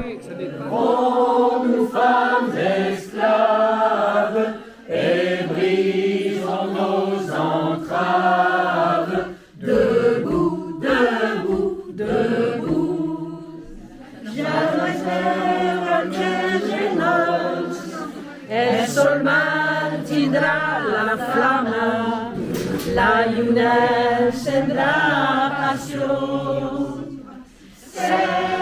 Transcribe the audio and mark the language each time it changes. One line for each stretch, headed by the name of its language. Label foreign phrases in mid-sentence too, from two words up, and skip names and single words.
French: Oh, nous femmes esclaves et brisons nos entraves. Debout, debout, debout.
Catalan: Jamais genos, el sol mantindrà la flama, la lluna encendrà passió.